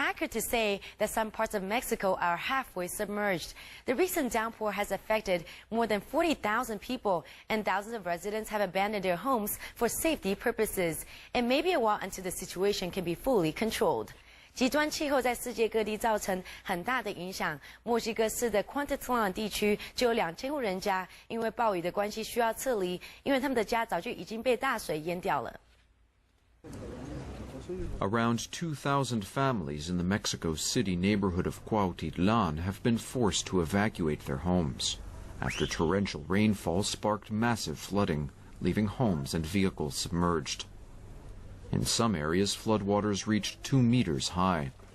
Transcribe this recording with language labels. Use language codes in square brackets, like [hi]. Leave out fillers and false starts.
[en] record to say that some parts of Mexico are halfway submerged. The recent downpour has affected more than 40,000 people, and thousands of residents have abandoned their homes for safety purposes. It may be a while until the situation can be fully controlled. [zh] 极端气候在世界各地造成很大的影响。墨西哥市的 Cuautitlán 地区就有2000户人家因为暴雨的关系需要撤离，因为他们的家早就已经被大水淹掉了。 [en] Around 2,000 families in the Mexico City neighborhood of Cuautitlán have been forced to evacuate their homes after torrential rainfall sparked massive flooding, leaving homes and vehicles submerged. In some areas, floodwaters reached 2 meters high.